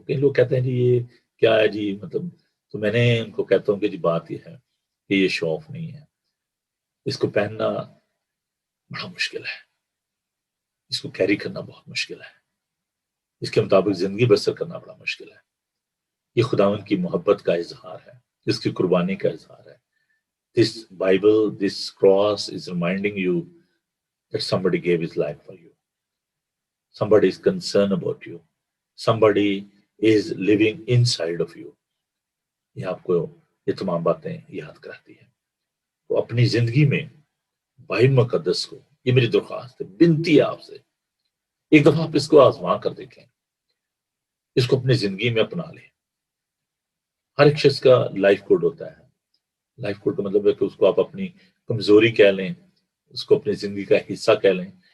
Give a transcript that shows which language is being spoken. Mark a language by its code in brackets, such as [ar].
[ur] کئی لوگ کہتے ہیں جی یہ کیا ہے جی, مطلب, تو میں نے ان کو کہتا ہوں کہ جی بات یہ ہے کہ یہ شو آف نہیں ہے. اس کو پہننا بڑا مشکل ہے, اس کو کیری کرنا بہت مشکل ہے, اس کے مطابق زندگی بسر کرنا بڑا مشکل ہے. یہ خداوند کی محبت کا اظہار ہے, اس کی قربانی کا اظہار ہے. [en] This Bible, this cross is reminding you that somebody gave his life for you. Somebody is concerned about you. Somebody is living inside of you. [ur] یہ آپ کو یہ تمام باتیں یاد کراتی ہیں. تو اپنی زندگی میں بائبل مقدس کو, یہ میری درخواست ہے, بنتی ہے آپ سے, ایک دفعہ آپ اس کو آزما کر دیکھیں, اس کو اپنی زندگی میں اپنا لیں. ہر ایک شخص کا لائف کوڈ ہوتا ہے. لائف کوڈ کا مطلب ہے کہ اس کو آپ اپنی کمزوری کہہ لیں, اس کو اپنی زندگی کا حصہ کہہ لیں.